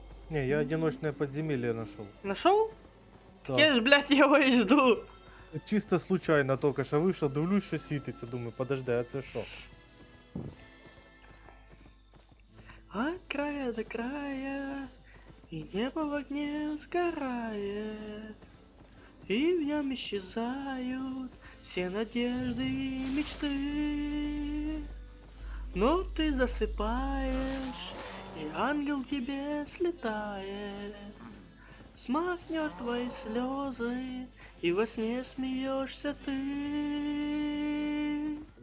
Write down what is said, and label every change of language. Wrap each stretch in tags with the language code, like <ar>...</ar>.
<ru>Не, я одиночное подземелье нашел. Нашел? Да.</ru> <uk>Я ж, блядь, його і жду. Чисто случайно только що вийшов, дивлюсь, що світиться, думаю, подожди, а це що?</uk> <ru>От края до края, и небо в огне сгорает, и в нем исчезают все надежды и мечты. Но ты засыпаешь, и ангел к тебе слетает, смахнет твои слезы, и во сне смеешься ты.</ru>